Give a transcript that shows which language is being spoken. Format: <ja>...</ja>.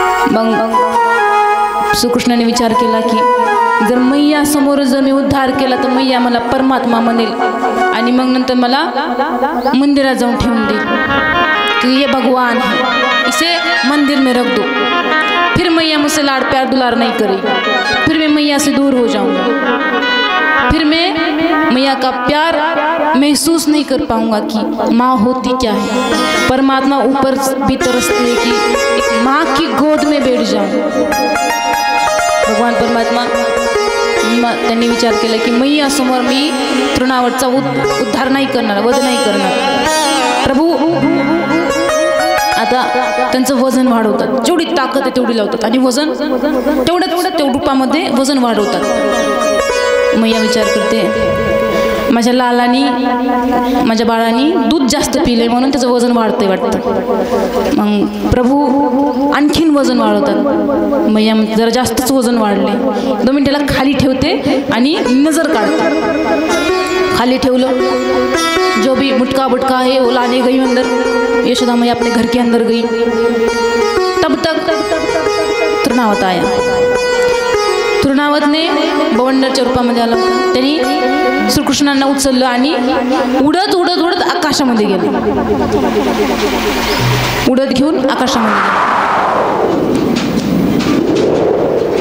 <mr>मग श्रीकृष्णाने विचार केला की जर मैया समोर जर मी उद्धार केला तर मैया मला परमात्मा म्हणेल आणि मग नंतर मला मंदिरात जाऊन ठेवून देईल कि</mr> <hi>ये भगवान है, इसे मंदिर में रख दो. फिर मैया मुझसे लाड प्यार दुलार नहीं करेगी, फिर मैं मैया से दूर हो जाऊंगा, फिर मैं मैया का प्यार महसूस नहीं कर पाऊंगा कि माँ होती क्या है. परमात्मा ऊपर भी तरसते है कि एक माँ की गोद में बैठ जाऊं.</hi> <mr>भगवान परमात्मा त्यांनी विचार केला की मैया समोर मी तृणावतचा उद्धार नाही करणार, वध नाही करणार. प्रभू आता त्यांचं वजन वाढवतात, जेवढी ताकद आहे तेवढी लावतात आणि वजन तेवढ्या रूपामध्ये वजन वाढवतात. मैया विचार करते माझ्या लालानी, माझ्या बाळानी दूध जास्त पिले म्हणून त्याचं वजन वाढतंय वाटतं. मग प्रभू आणखीन वजन वाढवतात. मैया जरा जास्तच वजन वाढले, 2 मिनिटाला खाली ठेवते आणि नजर काढते. खाली ठेवलं।</mr> <hi>जो भी मुटका बुटका है वो लाने गई अंदर। यशोदा मैया अपने घर के अंदर गई। तब तक तृणावत आया।</hi> <mr>तृणावतने बवंडरच्या रूपामध्ये आला होता। त्यांनी श्रीकृष्णांना उचललं आणि उडत उडत उडत आकाशामध्ये गेलं। उडत घेऊन आकाशामध्ये गेलं।</mr>